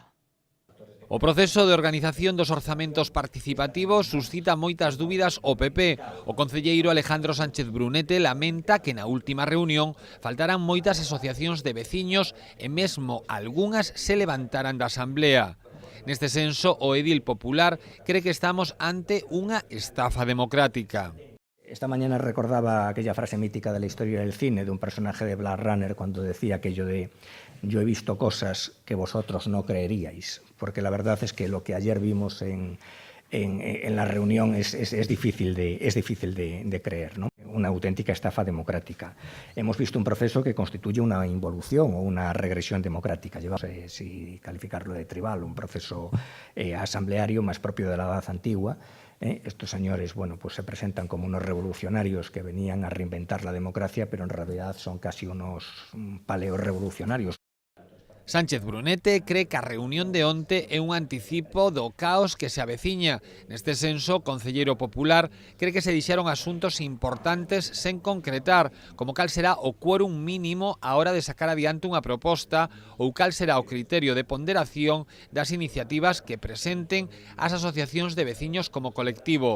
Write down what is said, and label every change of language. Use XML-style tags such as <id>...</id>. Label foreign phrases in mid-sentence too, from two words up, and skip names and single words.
<gl>O proceso de organización dos orzamentos participativos suscita moitas dúbidas ao PP. O concelleiro Alejandro Sánchez Brunete lamenta que na última reunión faltaran moitas asociacións de veciños e mesmo algunhas se levantaran da asamblea. Neste senso, o edil popular cree que estamos ante unha estafa democrática.</gl> <es>Esta mañana recordaba aquella frase mítica de la historia del cine de un personaje de Blade Runner cuando decía aquello de yo he visto cosas que vosotros no creeríais, porque la verdad es que lo que ayer vimos en la reunión es difícil de creer, ¿no? Una auténtica estafa democrática. Hemos visto un proceso que constituye una involución o una regresión democrática. Llevamos, si calificarlo de tribal, un proceso asambleario más propio de la edad antigua. Estos señores, bueno, pues se presentan como unos revolucionarios que venían a reinventar la democracia, pero en realidad son casi unos paleorrevolucionarios.</es> <gl>Sánchez Brunete cree que a reunión de onte é un anticipo do caos que se aveciña. Neste senso, o concelleiro popular cree que se dixeron asuntos importantes sen concretar, como cal será o quórum mínimo á hora de sacar adiante unha proposta ou cal será o criterio de ponderación das iniciativas que presenten as asociacións de veciños como colectivo.</gl>